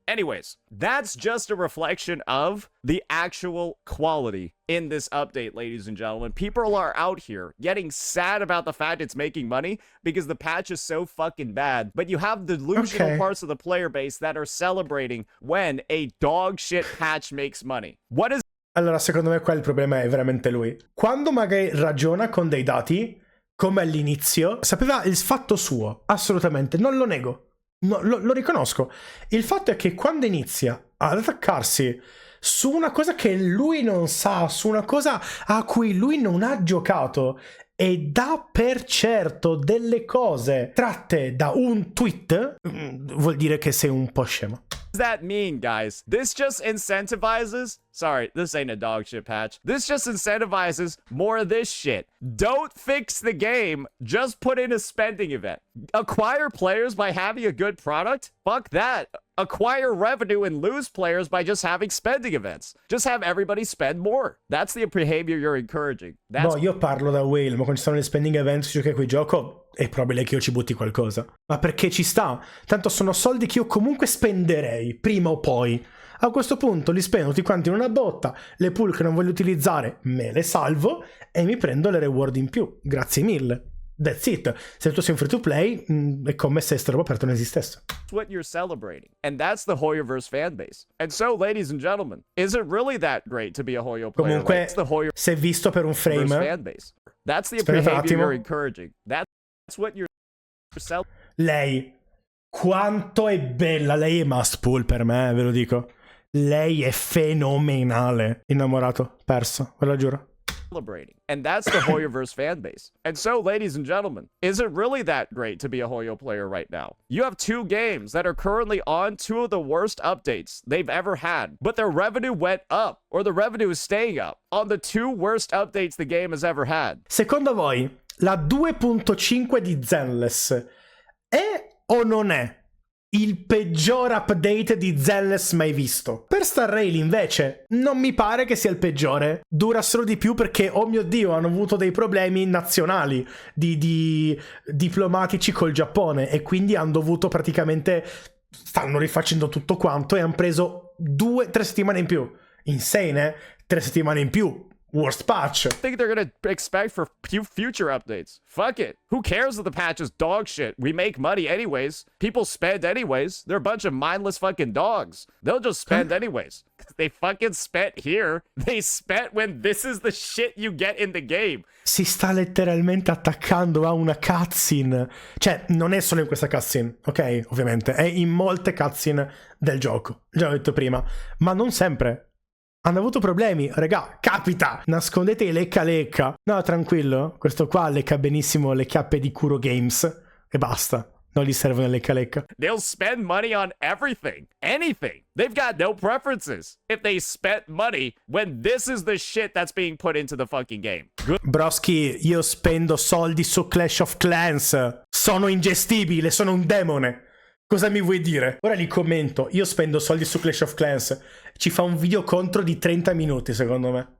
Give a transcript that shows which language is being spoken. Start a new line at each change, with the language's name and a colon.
English: Anyways, that's just a reflection of the actual quality in this update, ladies and gentlemen. People are out here getting sad about the fact it's making money because the patch is so fucking bad. But you have delusional parts of the player base that are celebrating when a dog shit patch makes money. What is...
Italian: Allora, secondo me qua il problema è veramente lui. Quando magari ragiona con dei dati, come all'inizio, sapeva il fatto suo, assolutamente, non lo nego, no, lo riconosco. Il fatto è che quando inizia ad attaccarsi su una cosa che lui non sa, su una cosa a cui lui non ha giocato e dà per certo delle cose tratte da un tweet, vuol dire che sei un po' scemo.
English: What does that mean, guys? This just incentivizes... Sorry, this ain't a dog shit patch. This just incentivizes more of this shit. Don't fix the game, just put in a spending event. Acquire players by having a good product? Fuck that. Acquire revenue and lose players by just having spending events. Just have everybody spend more. That's the behavior you're encouraging.
Italian: No, io parlo da Whale, ma quando ci sono le spending events, giochi a cui gioco, è probabile che io ci butti qualcosa. Ma perché ci sta? Tanto sono soldi che io comunque spenderei, prima o poi. A questo punto li spendo tutti quanti in una botta, le pool che non voglio utilizzare me le salvo e mi prendo le reward in più. Grazie mille.
English: That's it.
Italian: Se tu sei un free to play, è come se sta roba aperta non esistesse.
English: What you're celebrating. And that's the Hoyoverse fan base. And so, ladies and gentlemen, is it really that great to be a Hoyo player?
Italian: Comunque,
English: like the Hoyoverse
Italian: se visto per un frame,
English: fan base. That's the behavior you're encouraging. That's what you're celebrating.
Italian: Lei, quanto è bella. Lei è must pull per me, ve lo dico. Lei è fenomenale. Innamorato, perso, ve lo giuro.
English: Celebrating. And that's the Hoyoverse fan base. And so, ladies and gentlemen, is it really that great to be a Hoyo player right now? You have two games that are currently on two of the worst updates they've ever had, but their revenue went up, or the revenue is staying up, on the two worst updates the game has ever had.
Italian: Secondo voi, la 2.5 di Zenless è o non è il peggior update di Zenless mai visto? Per Star Rail invece non mi pare che sia il peggiore. Dura solo di più perché, oh mio Dio, hanno avuto dei problemi nazionali di diplomatici col Giappone e quindi hanno dovuto praticamente, stanno rifacendo tutto quanto e hanno preso 2-3 settimane in più.
English: Insane,
Italian: eh? 3 settimane in più.
English: Worst patch. I think they're gonna expect for future updates. Fuck it. Who cares if the patch is dog shit? We make money anyways. People spend anyways. They're a bunch of mindless fucking dogs. They'll just spend anyways. They fucking spent here. They spent when this is the shit you get in the game.
Italian: Si sta letteralmente attaccando a una cutscene. Cioè, non è solo in questa cutscene, ok? Ovviamente. È in molte cutscene del gioco. Già l'ho detto prima. Ma non sempre. Hanno avuto problemi, regà, capita! Nascondete i lecca. No, tranquillo, questo qua lecca benissimo le chiappe di Kuro Games e basta. Non gli servono lecca.
English: They'll spend money on everything. Anything. They've got no preferences. If they spent money when this is the shit that's being put into the fucking game. Good.
Italian: Broski, io spendo soldi su Clash of Clans. Sono ingestibile, sono un demone. Cosa mi vuoi dire? Ora li commento. Io spendo soldi su Clash of Clans. Ci fa un video contro di 30 minuti, secondo me.